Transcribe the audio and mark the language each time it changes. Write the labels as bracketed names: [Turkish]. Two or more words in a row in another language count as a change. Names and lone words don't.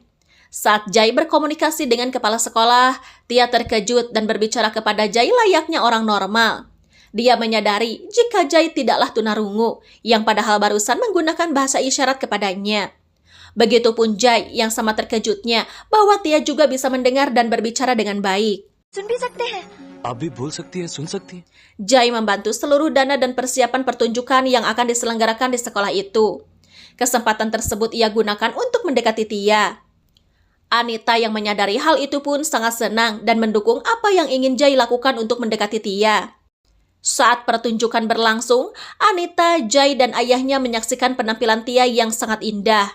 [Indonesian] Saat Jai berkomunikasi dengan kepala sekolah, Tia terkejut dan berbicara kepada Jai layaknya orang normal. Dia menyadari jika Jai tidaklah tunarungu, yang padahal barusan menggunakan bahasa isyarat kepadanya. Begitupun Jai yang sama terkejutnya bahwa Tia juga bisa mendengar dan berbicara dengan baik. [Hindi] सुन भी सकते हैं। आप भी बोल सकती है, सुन सकती है. [Indonesian] Jai membantu seluruh dana dan persiapan pertunjukan yang akan diselenggarakan di sekolah itu. Kesempatan tersebut ia gunakan untuk mendekati Tia. Anita yang menyadari hal itu pun sangat senang dan mendukung apa yang ingin Jai lakukan untuk mendekati Tia. Saat pertunjukan berlangsung, Anita, Jai, dan ayahnya menyaksikan penampilan Tia yang sangat indah.